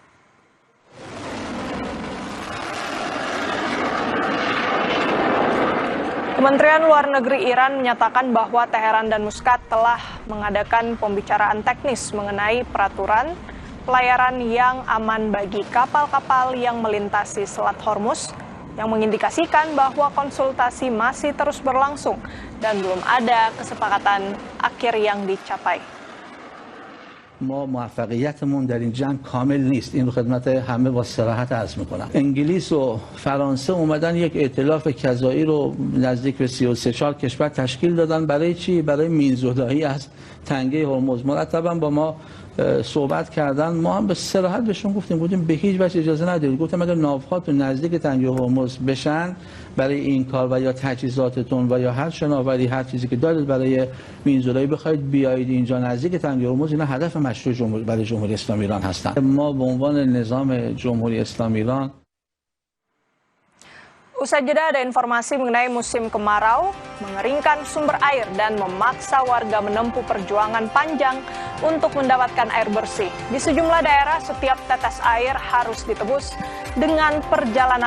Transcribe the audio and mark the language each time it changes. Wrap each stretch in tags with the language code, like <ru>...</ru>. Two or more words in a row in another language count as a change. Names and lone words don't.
<id>Kementerian Luar Negeri Iran menyatakan bahwa Teheran dan Muscat telah mengadakan pembicaraan teknis mengenai peraturan pelayaran yang aman bagi kapal-kapal yang melintasi Selat Hormuz, yang mengindikasikan bahwa konsultasi masih terus berlangsung dan belum ada kesepakatan akhir yang dicapai.</id> <fa>ما موفقیتمون در این جنگ کامل نیست. این رو خدمت همه با صراحت عرض میکنم. انگلیس و فرانسه اومدن یک ائتلاف کذایی رو نزدیک به 33 کشور تشکیل دادن. برای چی؟ برای میانزدایی از تنگه هرمز. مرتبا با ما صحبت کردن. ما هم به صراحت بهشون گفتیم به هیچ وجه اجازه ندید. گفتم اگر ناوها تو نزدیک تنگه هرمز بشن برای این کار و یا تجهیزاتتون و یا هر شناوری هر چیزی که دارید برای میانزدایی بخواید بیایید اینجا نزدیک تنگه هرمز، اینا هدف مشروع برای جمهوری اسلامی ایران هستند. ما به عنوان نظام جمهوری اسلامی ایران.</fa> <id>Usai jeda ada informasi mengenai musim kemarau, mengeringkan sumber air dan memaksa warga menempuh perjuangan panjang untuk mendapatkan air bersih. Di sejumlah daerah, setiap tetes air harus ditebus dengan perjalanan berat.</id>